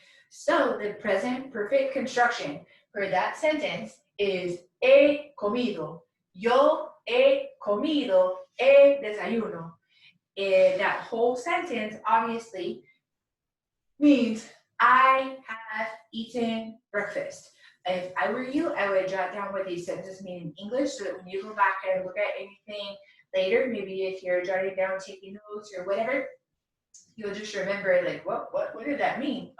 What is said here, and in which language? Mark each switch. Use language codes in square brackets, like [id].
[en] So the present perfect construction for that sentence is [es] he comido. Yo he comido el desayuno. [en] That whole sentence obviously means I have eaten breakfast. If I were you, I would jot down what these sentences mean in English so that when you go back and look at anything later, maybe if you're jotting down, taking notes or whatever, you'll just remember like, what did that mean?